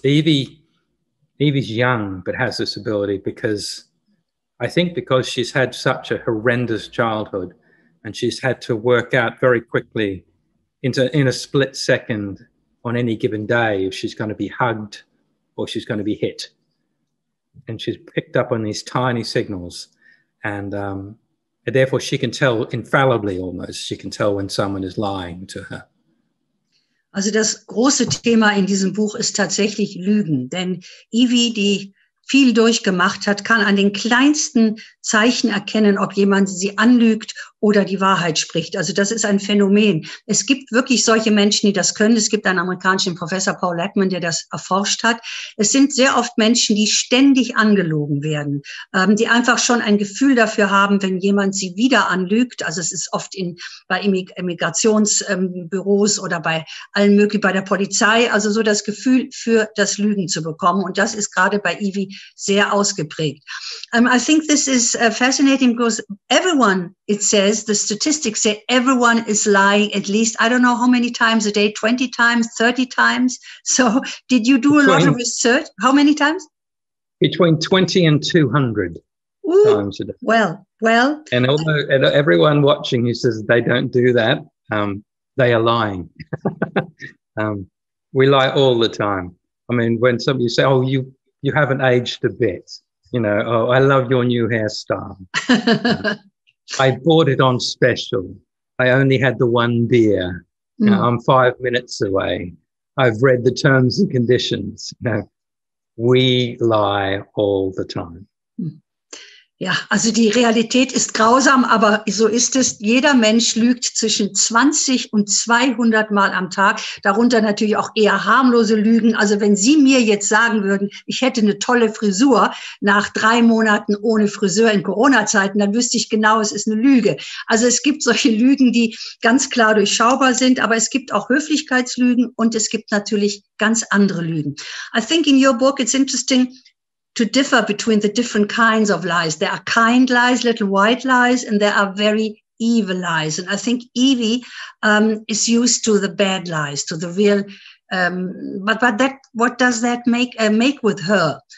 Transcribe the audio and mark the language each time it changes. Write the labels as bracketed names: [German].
[English] Evie's young, but has this ability because she's had such a horrendous childhood, and she's had to work out very quickly in a split second on any given day if she's going to be hugged or she's going to be hit. And she's picked up on these tiny signals, and therefore she can tell infallibly almost. She can tell when someone is lying to her. [German] Also das große Thema in diesem Buch ist tatsächlich Lügen. Denn Evie, die viel durchgemacht hat, kann an den kleinsten Zeichen erkennen, ob jemand sie anlügt oder die Wahrheit spricht. Also das ist ein Phänomen. Es gibt wirklich solche Menschen, die das können. Es gibt einen amerikanischen Professor, Paul Ekman, der das erforscht hat. Es sind sehr oft Menschen, die ständig angelogen werden, die einfach schon ein Gefühl dafür haben, wenn jemand sie wieder anlügt. Also es ist oft bei Immigrationsbüros oder bei allen möglichen, bei der Polizei, also so das Gefühl für das Lügen zu bekommen. Und das ist gerade bei Evie sehr ausgeprägt. [English] I think this is fascinating because everyone, it says, the statistics say everyone is lying at least, I don't know how many times a day, 20 times, 30 times. So did you do a lot of research? How many times? Between 20 and 200 times a day. Well. And although everyone watching who says they don't do that, they are lying. We lie all the time. I mean, when somebody say, oh, you haven't aged a bit. You know, oh, I love your new hairstyle. I bought it on special. I only had the one beer. I'm 5 minutes away. I've read the terms and conditions. You know, we lie all the time. [German] Ja, also die Realität ist grausam, aber so ist es. Jeder Mensch lügt zwischen 20 und 200 Mal am Tag, darunter natürlich auch eher harmlose Lügen. Also wenn Sie mir jetzt sagen würden, ich hätte eine tolle Frisur nach 3 Monaten ohne Friseur in Corona-Zeiten, dann wüsste ich genau, es ist eine Lüge. Also es gibt solche Lügen, die ganz klar durchschaubar sind, aber es gibt auch Höflichkeitslügen und es gibt natürlich ganz andere Lügen. [English] I think in your book it's interesting to differ between the different kinds of lies. There are kind lies, little white lies, and there are very evil lies. And I think Evie is used to the bad lies, to the real. But that, what does that make with her?